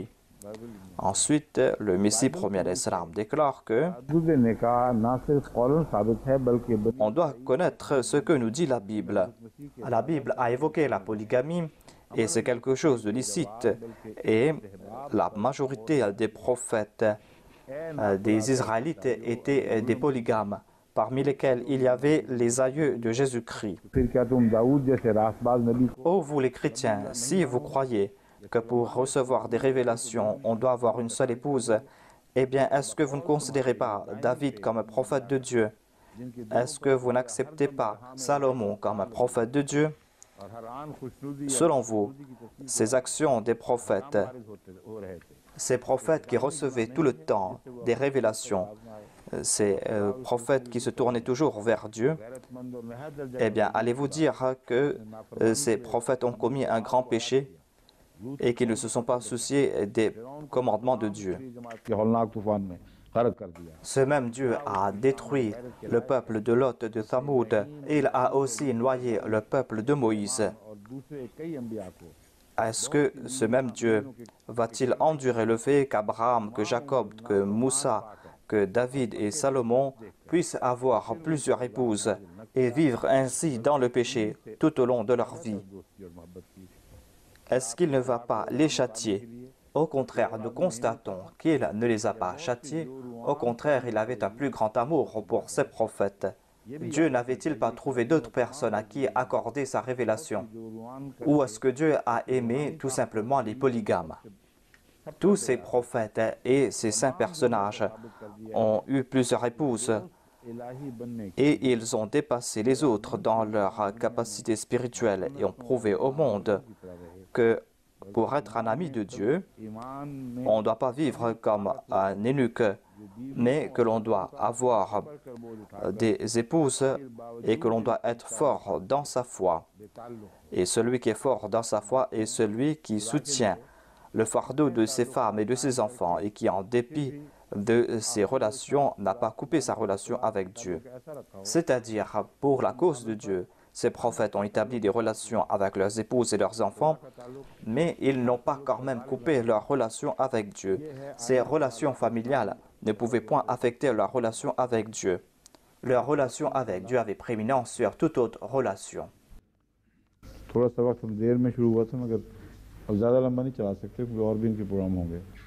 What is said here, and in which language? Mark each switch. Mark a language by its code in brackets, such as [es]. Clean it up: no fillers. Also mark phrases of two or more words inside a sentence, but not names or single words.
[fr] Ensuite, le Messie premier l'Islam déclare que [ur] دوسرے نکاح نہ صرف قولاً ثابت ہے بلکہ [fr] on doit connaître ce que nous dit la Bible. La Bible a évoqué la polygamie et c'est quelque chose de licite. Et la majorité des prophètes des Israélites étaient des polygames, parmi lesquels il y avait les aïeux de Jésus-Christ. [ur] پھر کیا تم داؤد جیسے راستباز نبی [fr] Ô vous les chrétiens, si vous croyez que pour recevoir des révélations, on doit avoir une seule épouse, eh bien, est-ce que vous ne considérez pas David comme un prophète de Dieu? Est-ce que vous n'acceptez pas Salomon comme un prophète de Dieu? [ur] اور ہرآن خوشنودی [fr] Selon vous, ces actions des prophètes, [ur] ہو رہے تھے [fr] ces prophètes qui recevaient tout le temps des révélations, ces prophètes qui se tournaient toujours vers Dieu, [ur] غیرت مند اور نہایت درجہ [fr] eh bien, allez-vous dire que ces prophètes ont commis un grand péché et qu'ils ne se sont pas souciés des commandements de Dieu? [ur] جماعت کے ہولناک طوفان میں غرق کر دیا [fr] Ce même Dieu a détruit le peuple de Lot de Thamoud. Il a aussi noyé le peuple de Moïse. [ur] اور دوسرے کئی انبیاء کو [fr] Est-ce que ce même Dieu va-t-il endurer le fait qu'Abraham, que Jacob, que Moussa, que David et Salomon puissent avoir plusieurs épouses et vivre ainsi dans le péché tout au long de leur vie? [ur] دوستی اور محبت کی [fr] Est-ce qu'il ne va pas les châtier? Au contraire, nous constatons qu'il ne les a pas châtiés. Au contraire, il avait un plus grand amour pour ses prophètes. Dieu n'avait-il pas trouvé d'autres personnes à qui accorder sa révélation? Ou est-ce que Dieu a aimé tout simplement les polygames? Tous ces prophètes et ces saints personnages ont eu plusieurs épouses [ur] الٰہی بننے [fr] et ils ont dépassé les autres dans leur capacité spirituelle et ont prouvé au monde que pour être un ami de Dieu, [ur] ایمان میں [fr] on ne doit pas vivre comme un eunuque, mais que l'on doit avoir [ur] کر بوجھ اٹھا [fr] des épouses et que l'on doit être fort dans sa foi. [ur] बेताल्लुक [fr] Et celui qui est fort dans sa foi est celui qui soutient le fardeau de ses femmes et de ses enfants et qui, en dépit de ses relations, n'a pas coupé sa relation avec Dieu. [ur] ایسا رکھا ہو [fr] C'est-à-dire pour la cause de Dieu, Ces prophètes ont établi des relations avec leurs épouses et leurs enfants, mais ils n'ont pas quand même coupé leurs relations avec Dieu. Ces relations familiales ne pouvaient point affecter leur relation avec Dieu. Leur relation avec Dieu avait prééminence sur toute autre relation. [ur] تھوڑا سا وقت دیر میں شروع ہوا تھا مگر اب زیادہ لمبا نہیں چلا سکتے کیونکہ اور بھی ان کے پروگرام ہوں گے